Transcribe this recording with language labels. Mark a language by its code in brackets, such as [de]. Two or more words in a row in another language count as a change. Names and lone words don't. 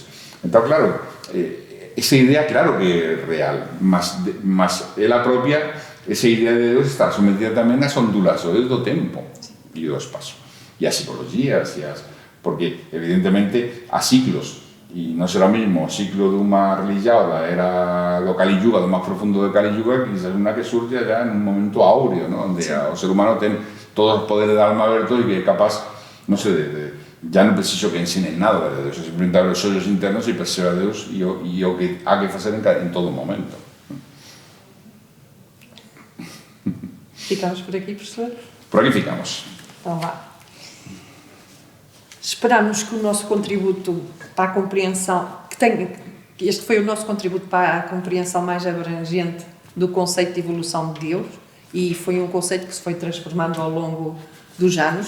[gl] Entón, claro, esa idea, claro que é real, mas ela propia, esa idea de Deus está sometida tamén ás ondulações do tempo e do espacio, e as psicologías, porque evidentemente há ciclos, e non será o mesmo o ciclo dunha religión da era do Kali Yuga, do máis profundo do Kali Yuga, que quizás unha que surge ya en un momento áureo, ¿no? Onde o ser humano ten todos os poderes da alma abertos e que é capaz, non sei, ya non preciso que ensinen nada de Deus, simplemente abre os ollos internos e percebe a Deus e o que há que facer en todo momento. [pt] Ficamos por aqui, professor? Por aqui ficamos. Então vá. Esperamos que o nosso contributo para a compreensão, que este foi o nosso contributo para a compreensão mais abrangente do conceito de evolução de Deus, e foi um conceito que se foi transformando ao longo dos anos.